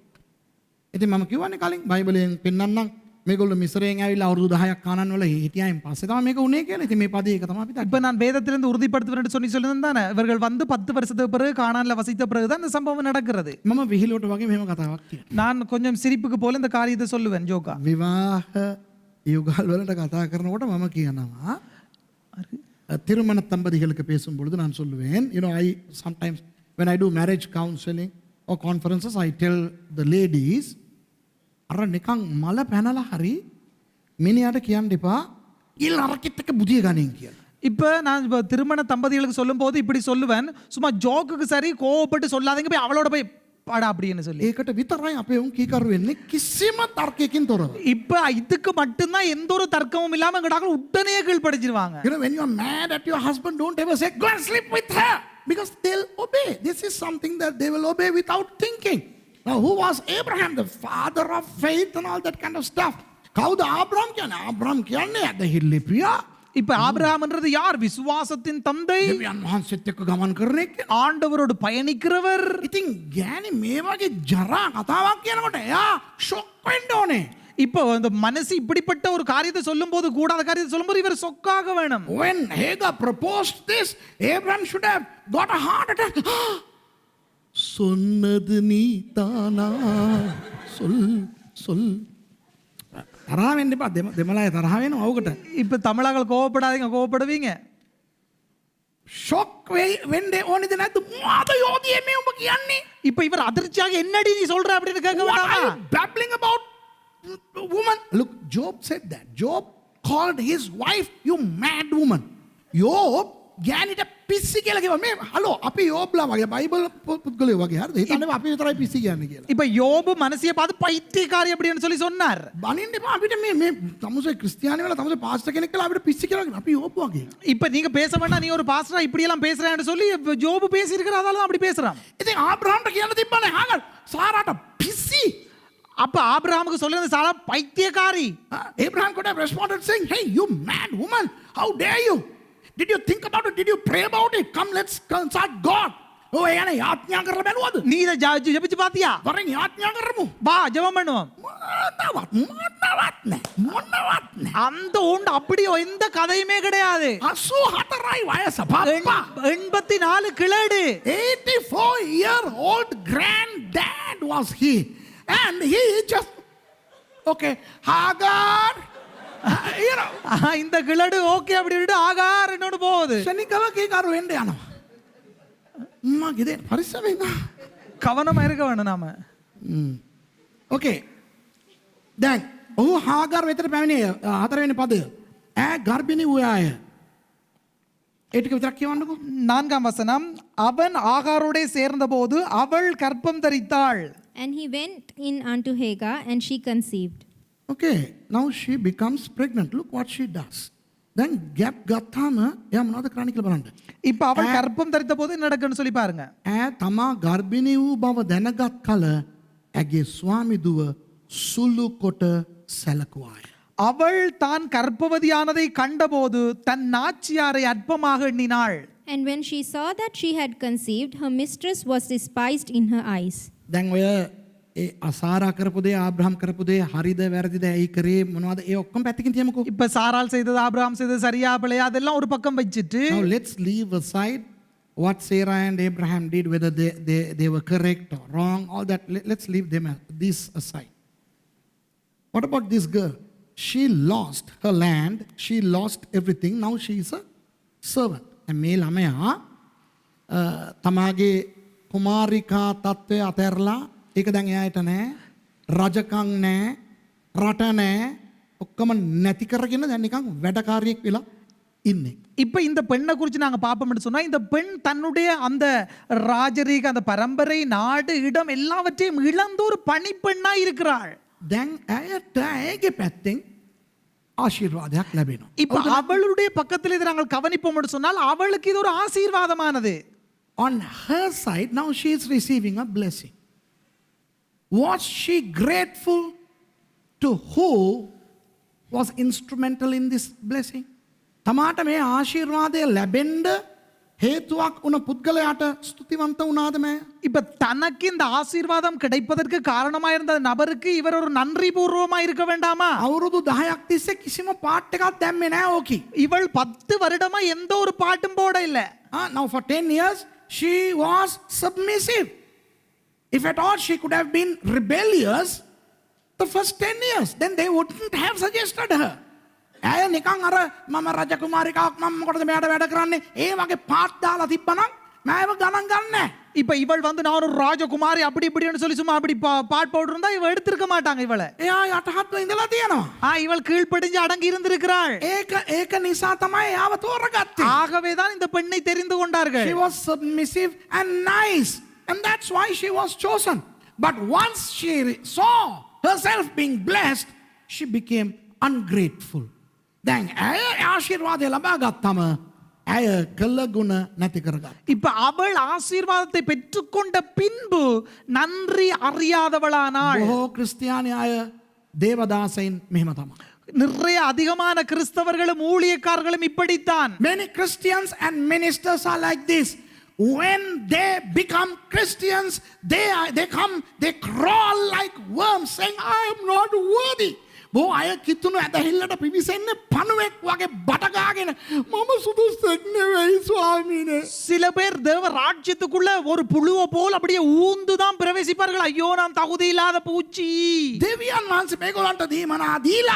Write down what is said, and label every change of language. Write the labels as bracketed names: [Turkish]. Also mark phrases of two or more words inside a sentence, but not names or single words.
[Sinhala] ඉතින් මම කියවනේ කලින් බයිබලයෙන් පෙන්නන්නම් මේගොල්ලෝ මිස්රයෙන් ඇවිල්ලා අවුරුදු 10ක් කානන් වල හිටියායින් පස්සේ තමයි මේක උනේ කියලා. ඉතින් මේ පදේ එක තමයි අපි [Tamil] இப்போ நான் வேதத்திலிருந்து உறுதிப்படுத்துவேன் என்று சொல்லியிருந்தேன் தானே. இவர்கள் வந்து 10 வருஷத்துக்கு பிறகு கானான்ல வசித்த பிறகு தான் இந்த சம்பவம் நடக்கிறது. [Sinhala] මම විහිළුවට වගේ මෙහෙම කතාවක් කියනවා. [Tamil] நான் கொஞ்சம் சிரிப்புக்கு போல இந்த காரியத்தை சொல்லுவேன் ஜோக்கா. [Sinhala] විවාහ යුගල් වලට කතා කරනකොට මම කියනවා [Tamil] திருமண தம்பதிகளுக்கு பேசும்பொழுது நான் சொல்லுவேன், [English] you know, I sometimes when I do marriage counseling or conferences, I tell the ladies, [Sinhala] අර නිකන් මල පැනලා හරි මිනිහට කියන්න එපා ඉල් අරකිට එක බුදිය ගනින් කියලා. [Tamil] இப்போ நான் திருமண தம்பதிகளுக்கு சொல்லும்போது இப்படி சொல்லுவேன், சும்மா ஜோக்குக்கு சரி கோவப்பட்டு சொல்லாதீங்க, போய் அவளோட போய் பாடா அப்படின்னு சொல்லி. [Sinhala] ඒකට විතරයි අපේ උන් කීකරු වෙන්නේ කිසිම තර්කයකින් තොරව. [Tamil] இப்போ இதுக்கு மட்டும்தான் எந்த ஒரு தர்க்கமும் இல்லாம எங்கடாக்கள் உடனே கீழ்படிச்சிருவாங்க. [English] You know, when you are mad at your husband, don't ever say, go and sleep with her, because they'll obey. This is something that they will obey without thinking. Now, who was Abraham? The father of faith and all that kind of stuff. [Sinhala] කවුද ආබ්‍රහම් කියන්නේ? ආබ්‍රහම් කියන්නේ ඇදහිල්ලිපියා. [Tamil] இப்ப ஆபிரகாம்ன்றது யார்? விசுவாசத்தின் தந்தை, [Sinhala] දෙවියන් වහන්සේත් එක්ක ගමන් කරන එක. [Tamil] ஆண்டவரோடு பயணிக்கிறவர். [Sinhala] ඉතින් ගෑණි මේ වගේ ජරා කතාවක් කියනකොට එයා ෂොක් වෙන්න ඕනේ. [Tamil] இப்போ அந்த மனசு இப்படிப்பட்ட ஒரு காரியத்தை சொல்லும்போது, கூடாத காரியத்தை சொல்லும்போது இவர் சொக்காக வேணும். [English] When Hagar proposed this, Abraham should have got a heart attack. [Tamil] சொன்னது நீ தானா சொல் [Sinhala] තරහ වෙන්න එපා. දෙමළය තරහ වෙනවා ඕකට. [Tamil] இப்ப தமிழாக்கள் கோவப்படாதீங்க, கோவப்படுவீங்க. [Sinhala] ෂොක් වෙන්න ඕනේද නැද්ද? මොකද යෝධියේ මේ උඹ කියන්නේ? [Tamil] இப்ப இவர் அதிர்ச்சியாக என்னடி நீ சொல்ற அப்படின்னு கேட்க [English] What are [Tamil] வேண்டாமா? [English] you babbling about, woman? Look, Job said that. Job called his wife, you mad woman. [Sinhala] Job ගෑනිට පිස්සි කියලා කිව්වා. මේ හලෝ අපි යෝබ්ලා වගේ බයිබල් පුද්ගලයෝ වගේ හරිද? හිතන්නේ අපි විතරයි පිස්සි කියන්නේ කියලා. [Tamil] இப்ப யோபு மனசியை பார்த்து பைத்தியக்காரி அப்படின்னு சொல்லி சொன்னார். [Sinhala] බනින්න එපා අපිට මේ තමුසේ ක්‍රිස්තියානි වෙලා තමුසේ පාස්ටර් කෙනෙක් කියලා අපිට පිස්සි කියලා අපි යෝබ් වගේ. [Tamil] இப்ப நீங்க பேச வேண்டாம், நீ ஒரு பாஸ்டரா இப்படி எல்லாம் பேசுறேன்னு சொல்லி யோபு பேசி இருக்கிறார், அதனால தான் அப்படி பேசுறான். [Sinhala] ඉතින් ආබ්‍රහම්ට කියන්න තිබ්බනේ හාගර් සාරාට පිස්සි. [Tamil] அப்ப ஆபிரகாமுக்கு சொல்லுறது சாரா பைத்தியக்காரி. [English] Abraham could have responded saying, hey, you mad woman, how dare you? Did you think about it? Did you pray about it? Come, let's consult God. [Sinhala] Oh, yana යාඥා කරලා බැලුවද? [Tamil] நீ இதை ஜெபிச்சு பாத்தியா? [Sinhala] වරෙන් යාඥා කරමු. [Tamil] வா ஜெபம் பண்ணுவோம். [Sinhala] මොනවත් නෑ. [Tamil] அந்த உண்டு அப்படி எந்த கதையுமே கிடையாது. [Sinhala] 84යි වයස පප්පා. [Tamil] 84 கிழடு. [English] 84-year-old granddad was he. And he just okay, Hagar. You know, [Tamil] இந்த கிழடு ஓகே அப்படி விட்டு ஆகார் என்னோடு போகுது. [Sinhala] ශනිකව කීකරු වෙන්න යනවා. මගේ දේ පරිස්සමෙන්. [Tamil] கவனமா இருக்க வேணும் நாம. [English] Okay. [Sinhala] දැන් ඔහු හාගාර් වෙතට පැමිණියේ හතරවෙනි පදය. ඈ ගර්භිණී වූයාය. ඒ ටික විතරක් කියවන්නකෝ. [Tamil] 4ஆம் வசனம், அவன் ஆகாரோடே சேர்ந்தபோது அவள் கற்பம் தரித்தாள். [English] And he went in unto Hagar, and she conceived. Okay, now she becomes pregnant. Look what she does. Then gap [Sinhala] ගත්තාම එයා මොනවද කරන්නේ කියලා බලන්න. [Tamil] இப்ப அவள் கற்பம் தரித்த போது என்ன நடக்குன்னு சொல்லி பாருங்க. [Sinhala] ඈ තමා ගර්භිණී වූ බව දැනගත් කල ඇගේ ස්වාමි දුව සුළු කොට සැලකුවාය. [Tamil] அவள் தான் கர்ப்பவதியானதை கண்டபோது தன் நாச்சியாரை அற்பமாக எண்ணினாள். [English] And when she saw that she had conceived, her mistress was despised in her eyes. [Sinhala] දැන් ඔය ඒ අසාරා කරපු දේ ආබ්‍රහම් කරපු දේ හරිද වැරදිද ඇයි කරේ මොනවද ඒ ඔක්කොම පැත්තකින් තියමුකෝ. [Tamil] இப்ப சாராள் செய்தது ஆபிரகாம் செய்தது சரியா பிழையா அதெல்லாம் ஒரு பக்கம் வச்சிட்டு [English] Now let's leave aside what Sarah and Abraham did, whether they were correct or wrong, all that. Let's leave them this aside. What about this girl? She lost her land, she lost everything, now she is a servant. [Sinhala] And මේ ළමයා තමාගේ කුමාරිකා තත්ත්වය අතහැරලා ඒක දැන් එයාට නෑ, රජකම් නෑ, රට නෑ, ඔක්කොම නැති කරගෙන දැන් නිකන් වැඩකාරියෙක් වෙලා ඉන්නේ. [Tamil] இப்ப இந்த பெண்ணை குறித்து நாங்க பாப்போம்னு சொன்னா இந்த பெண் தன்னுடைய அந்த ராஜரீக அந்த பரம்பரை நாடு இடம் எல்லாவற்றையும் இழந்த ஒரு பணிப்பெண்ணா இருக்கிறாள். [Sinhala] දැන් ඇයට ඇගේ පැත්තෙන් ආශිර්වාදයක් ලැබෙනවා. [Tamil] இப்ப அவளுடைய பக்கத்தில் இதை நாங்கள் கவனிப்போம்னு சொன்னால் அவளுக்கு இது ஒரு ஆசீர்வாதமானது. [English] On her side, now she is receiving a blessing. Was she grateful to who was instrumental in this blessing? [Sinhala] තමාට මේ ආශිර්වාදය ලැබෙන්න හේතුවක් වුණ පුද්ගලයාට ස්තුතිවන්ත වුණාද මෑ? [Tamil] இப்ப தனக்கு இந்த ஆசீர்வாதம் கிடைப்பதற்கு காரணமா இருந்த நபருக்கு இவர் ஒரு நன்றி பூர்வமா இருக்க வேண்டாமா? [Sinhala] අවුරුදු 10ක් තිස්සේ කිසිම පාට් එකක් දැම්මේ නෑ ඕකි. [Tamil] இவள் 10 வருடமா எந்த ஒரு பாட்டும் போட இல்ல. [English] Now for 10 years she was submissive. If at all she could have been rebellious the first 10 years, then they wouldn't have suggested her. [Sinhala] ඇය නිකන් අර මම රජ කුමාරිකාවක් මම මොකටද මෙයාට වැඩ කරන්නේ ඒ වගේ පාට් දාලා තිබ්බනම් මෑව ගණන් ගන්නෑ. [Tamil] இப்ப இவள் வந்து நான் ஒரு ராஜகுமாரி அப்படி இப்படின்னு சொல்லி சும்மா அப்படி பாட் பவுடர் இருந்தா இவ எடுத்திருக்க மாட்டாங்க இவளை. [Sinhala] එයා යටහත්ව ඉඳලා තියෙනවා. [Tamil] இவள் கீழ்ப்படிஞ்சு அடங்கி இருந்திருக்கிறாள். [Sinhala] ඒක නිසා තමයි එයාව තෝරගත්තේ. [Tamil] ஆகவே தான் இந்த பெண்ணை தெரிந்து கொண்டார்கள். [English] She was submissive and nice, and that's why she was chosen. But once she saw herself being blessed, she became ungrateful. [Sinhala] දැන් ඇය ආශිර්වාදය ලබා ගත්තම ඇය කළ ගුණ නැති කරගත්තා. [Tamil] இப்ப அவள் ஆசீர்வாதத்தை பெற்றுக்கொண்ட பின்பு நன்றி அறியாதவளானாள். [Sinhala] බොහෝ ක්‍රිස්තියානි අය දේවදාසයින් මෙහෙම තමයි. [Tamil] நிறைய அதிகமான கிறிஸ்தவர்களும் ஊழியக்காரர்களும் இப்படித்தான். [English] Many Christians and ministers are like this. When they become Christians, they crawl like worms saying, I am not worthy. [Sinhala] බෝ අය කිතුණු ඇදහිල්ලට පිවිසෙන්නේ පණුවෙක් වගේ බටගාගෙන මම සුදුස්සෙක් නෙවෙයි ස්වාමීනේ. [Tamil] சில பேர் தேவ ராஜ்யத்துக்குள்ள ஒரு புழுவை போல் அப்படியே ஊந்துதான் பிரவேசிப்பார்கள். ஐயோ நான் தகுதி இல்லாத பூச்சி. [Sinhala] දෙවියන් වහන්සේ මේගොල්ලන්ට දීමනා දීලා